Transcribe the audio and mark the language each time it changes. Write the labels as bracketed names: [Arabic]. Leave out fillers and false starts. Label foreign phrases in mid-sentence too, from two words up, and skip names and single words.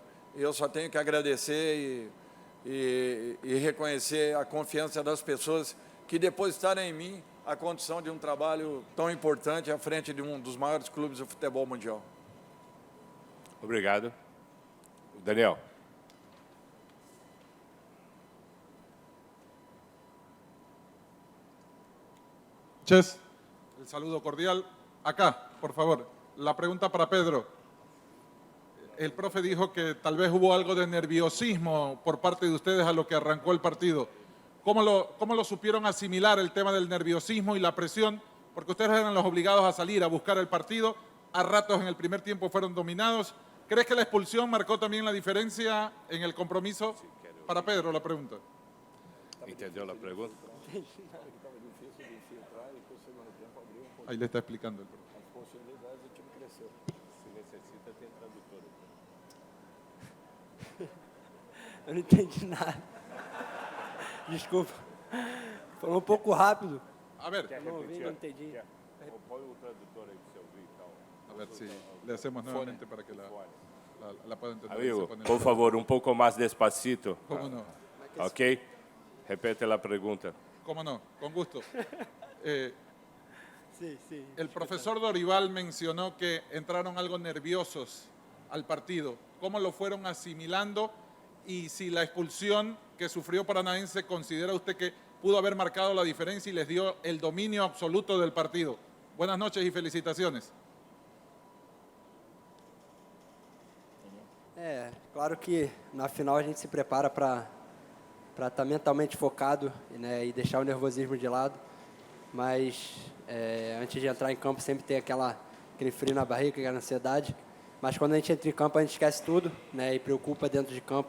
[Portuguese] Eu só tenho que agradecer e reconhecer a confiança das pessoas que depositaram em mim a condição de um trabalho tão importante à frente de um dos maiores clubes do futebol mundial. Obrigado. Daniel. [Spanish] Ches, el saludo cordial. Acá, por favor, la pregunta para Pedro. El profe dijo que tal vez hubo algo de nerviosismo por parte de ustedes a lo que arrancó el partido. ¿Cómo lo supieron asimilar el tema del nerviosismo y la presión? Porque ustedes eran los obligados a salir a buscar el partido. A ratos en el primer tiempo fueron dominados. ¿Crees que la expulsión marcó también la diferencia en el compromiso? Para Pedro, la pregunta. [Portuguese] Entendeu a pergunta? [Spanish] Ahí le está explicando el profe. [Portuguese] Eu não entendi nada. Desculpa. Falou um pouco rápido. [Spanish] A ver, [Portuguese] Não ouvi, não entendi. Põe o tradutor aí para você ouvir e tal. [Spanish] a ver si le hacemos nuevamente para que la pueda entender. Amigo, Se pone- por favor, un poco más despacito. ¿Cómo no? ¿Ok? Repete la pregunta. ¿Cómo no? Con gusto. [Portuguese] Sim, sim. [Spanish] El profesor Dorival mencionó que entraron algo nerviosos al partido. ¿Cómo lo fueron asimilando? Y si la expulsión que sufrió Paranaense, ¿considera usted que pudo haber marcado la diferencia y les dio el dominio absoluto del partido? Buenas noches y felicitaciones. [Portuguese] Claro que na final a gente se prepara para estar mentalmente focado, né, e deixar o nervosismo de lado. Mas antes de entrar em campo sempre tem aquele frio na barriga, aquela ansiedade. Mas quando a gente entra em campo a gente esquece tudo, né, e preocupa dentro de campo.